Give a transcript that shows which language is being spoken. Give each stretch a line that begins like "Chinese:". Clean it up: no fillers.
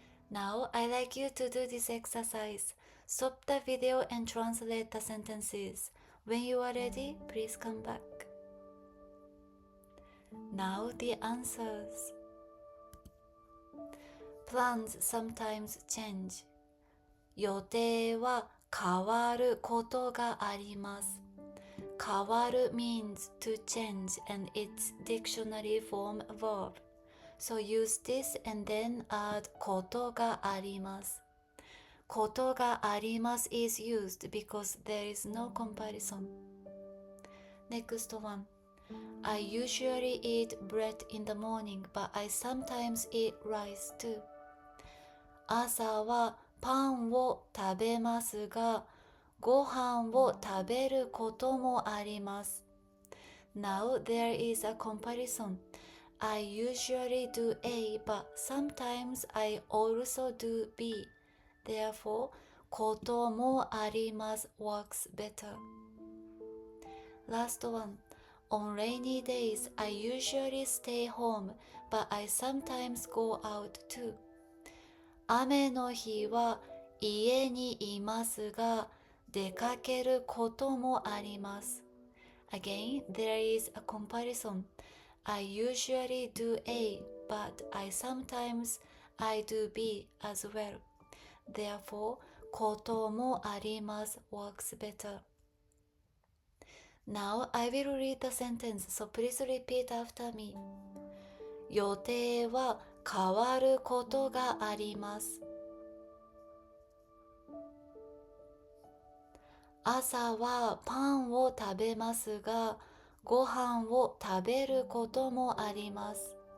English: Now, I'd like you to do this exercise. Stop the video and translate the sentences. When you are ready, please come back. Now, the answers. Plans sometimes change.
Japanese: 予定は変わることがあります。
English: 変わる means to change and its dictionary form verb. So use this and then add ことがあります。ことがあります is used because there is no comparison. Next one. I usually eat bread in the morning, but I sometimes eat rice too.
Japanese: 朝はパンを食べますが、ご飯を食べることもあります。
English: Now there is a comparison. I usually do A, but sometimes I also do B. Therefore, こともあります works better. Last one. On rainy days, I usually stay home, but I sometimes go out too.
Japanese: 雨の日は家にいますが、出かけることもあります。
English: Again, there is a comparison. I usually do A, but I do B as well. Therefore, こともあります works better. Now I will read the sentence, so please repeat after me.
Japanese: 予定は変わることがあります。朝はパンを食べますが、ご飯を食べることもあります。